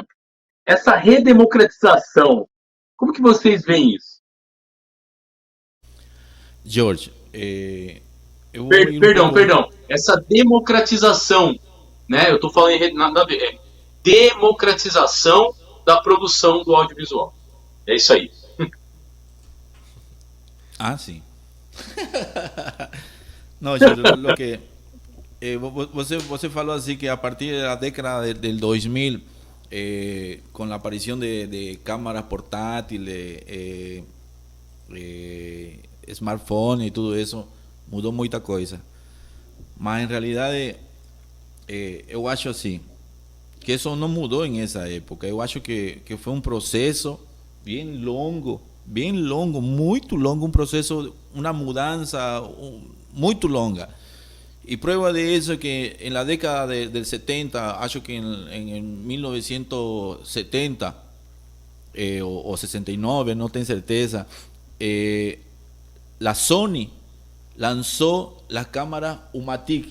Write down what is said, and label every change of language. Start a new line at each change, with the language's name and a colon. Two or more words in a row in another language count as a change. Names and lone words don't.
Portuguese: Essa redemocratização, como que vocês veem isso? George, Perdão. Essa democratização, né? Eu estou falando em nada a ver. Democratização da produção do audiovisual. É isso aí.
Spanish: Ah, sí. No, yo lo que
Portuguese: você falou
Spanish: así que a partir de la década del 2000, con la aparición de cámaras portátiles, smartphone y todo eso,
Portuguese: mudou muita coisa.
Spanish: Mas en realidad
Portuguese: eu acho assim que
Spanish: eso no mudou en esa época.
Portuguese: Eu acho que
Spanish: fue un proceso bien longo,
Portuguese: muito longo,
Spanish: un proceso, una mudanza muy longa. Y prueba de eso es que en la década del 70,
Portuguese: acho que
Spanish: en 1970 o 69, no tengo certeza, la Sony lanzó las cámaras Umatic.